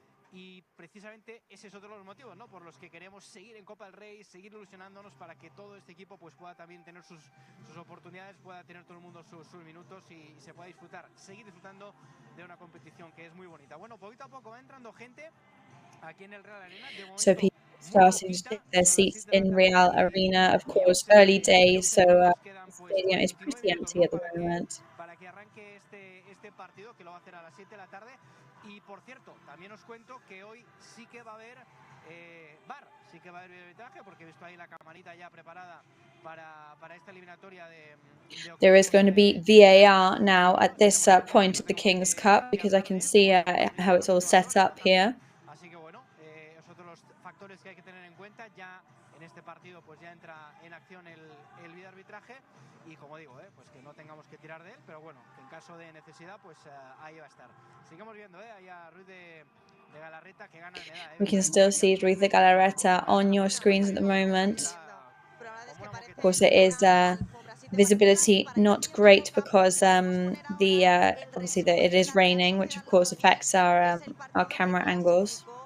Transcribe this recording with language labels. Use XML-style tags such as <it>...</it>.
<es>Y precisamente ese es otro de los motivos, ¿no? Por los que queremos seguir en Copa del Rey, seguir ilusionándonos para que todo este equipo pues pueda también tener sus oportunidades, pueda tener todo el mundo sus minutos y se pueda seguir disfrutando de una competición que es muy bonita. Bueno, poquito a poco va entrando gente aquí en el Real Arena.</es> <en>So people starting to take their seats in Real Arena, of course, early days, so the stadium is pretty empty at the moment.</en> <es>Para que arranque este partido, que lo va a hacer a las 7 de la tarde. Y por cierto, también os cuento que hoy sí que va a haber VAR, sí que va a haber arbitraje, porque he visto ahí la camarita ya preparada para esta eliminatoria de</es> <en>There is going to be VAR now at this point of the King's Cup, because I can see how it's all set up here.</en> <es>Así que bueno, es otro de los factores que hay que tener en cuenta. Ya en este partido pues ya entra en acción el videoarbitraje, y como digo, pues que no tengamos que tirar de él, pero bueno, que en caso de necesidad pues ahí va a estar. Sigamos viendo ahí a Ruiz de Galarreta, que gana en edad.</es> <en>We can still see Ruiz de Galarreta on your screens at the moment. Of course, it is visibility not great because obviously it is raining, which of course affects our camera angles.</en>